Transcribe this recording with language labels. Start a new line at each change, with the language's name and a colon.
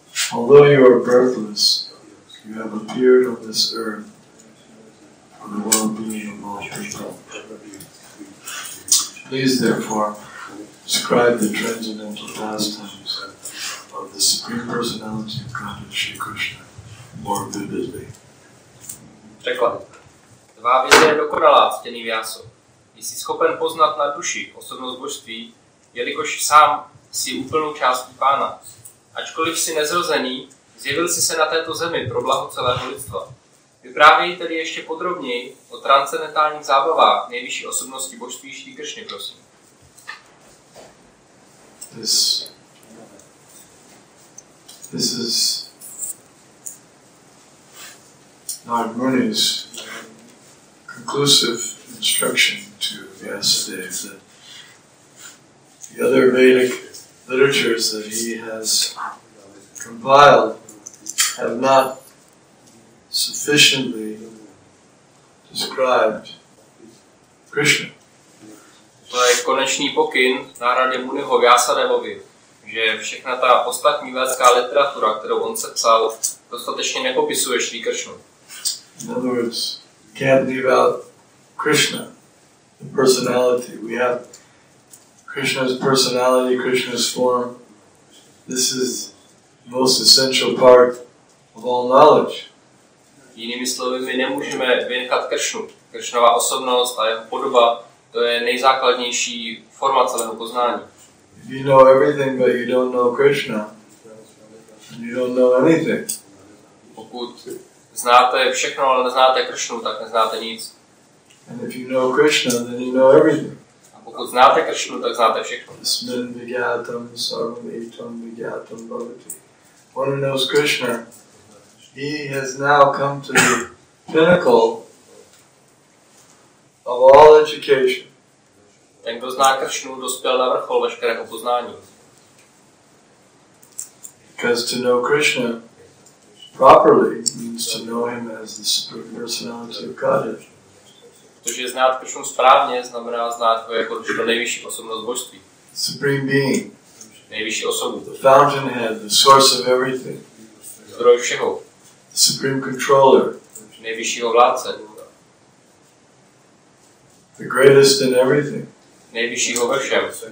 English: Although you are birthless, you have appeared on this earth for the well-being of all people. Please, therefore, describe the transcendental pastimes of the Supreme Personality of Godhead, Shri Krishna, more vividly.
Czech: Překlad. Tvá vize je dokonalá, ctěný Vyáso. Jsi schopen poznat na duši osobnost božství, jelikož sám jsi úplnou částí Pána. Ačkoliv jsi nezrozený, zjevil jsi se na této zemi pro blaho celého lidstva. Vyprávěj tedy ještě podrobněji o transcendentálních zábavách nejvyšší osobnosti božství Šrí Kršny, prosím.
English: This is Narad Muni's conclusive instruction to Vyasadeva that the other Vedic literatures that he has compiled have not sufficiently described Krishna.
Czech: To je konečný pokyn Nárady Muniho Vyasadevovi, že všechna ta ostatní védská literatura, kterou on sepsal, dostatečně nepopisuje Šrí Kršnu.
English: In other words, you can't leave out Krishna, the personality. We have Krishna's personality, Krishna's form. This is the most essential part of all knowledge.
Czech: Jinými slovy, my nemůžeme vynechat Kršnu. Kršnova osobnost a jeho podoba, to je nejzákladnější forma celého poznání.
English: If you know everything but you don't know Krishna, then you don't know anything.
Czech: Pokud znáte všechno, ale neznáte Kršnu, tak neznáte nic.
English: And if you know Krishna, then you know everything.
Czech: A pokud znáte Kršnu, tak znáte všechno.
Sanskrit: Asmin vigyatam sarvam etam vigyatam bhavati.
English: One who knows Krishna, he has now come to the pinnacle of all education.
Czech: Ten, kdo zná Kršnu, dospěl na vrchol veškerého poznání.
English: Because to know Krishna properly means to know him as the Supreme Personality of Godhead.
Czech: Protože znát Kršnu správně znamená znát ho jako to nejvyšší osobnost božství.
English: Supreme Being.
Czech: Nejvyšší osobu.
English: The fountainhead, the source of everything.
Czech: Zdroj všeho.
English: The Supreme Controller.
Czech: Nejvyššího vládce.
English: The greatest in everything.
Czech: Nejvyššího ve všem.